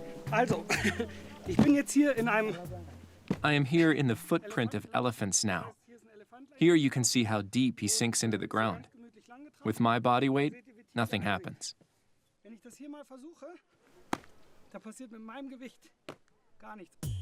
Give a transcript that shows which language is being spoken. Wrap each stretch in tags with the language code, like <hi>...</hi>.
<de>Also, ich bin jetzt hier in einem.</de> <en>I am here in the footprint of elephants now. Here you can see how deep he sinks into the ground. With my body weight, nothing happens.</en> <de>Wenn ich das hier mal versuche, da passiert mit meinem Gewicht gar nichts.</de>